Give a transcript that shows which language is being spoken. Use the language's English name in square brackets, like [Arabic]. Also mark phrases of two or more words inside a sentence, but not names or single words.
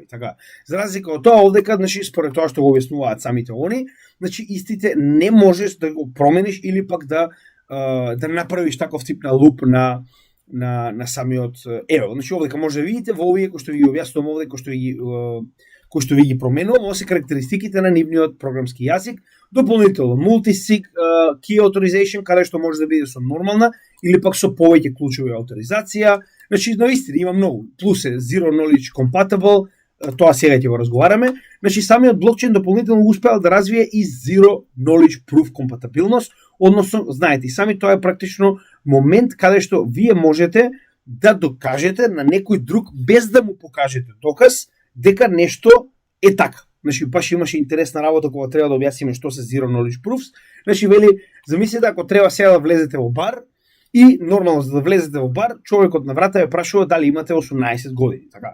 [Macedonian] Така, за разлика од тоа, овдека, значи според тоа што го објаснуваат самите они, значи истите не можеш да го промениш или пак да направиш таков тип на луп на самиот Значи овдека може да видите во овие кои што ви објаснувам овде, кои што ви ги променувам, ова се карактеристиките на нивниот програмски јазик. [English] Дополнително multi-sig key authorization, [Macedonian] каде што може да биде со нормална или пак со повеќе клучови авторизација. Значи наистина има многу. Плюс е [English] zero knowledge compatible, [Macedonian] тоа сега ќе го разговараме. Значи самиот блокчейн дополнително успеал да развие и [English] zero knowledge proof [Macedonian] компатабилност, односно знаете, сами тоа е практично момент каде што вие можете да докажете на некој друг без да му покажете доказ дека нешто е така. Значи, баш имаше интересна работа кога треба да објасниме што се [English] Zero Knowledge Proofs. [Macedonian] Значи, вели, замислете ако треба сега да влезете во бар и нормално за да влезете во бар, човекот на врата ја прашува дали имате 18 години, така.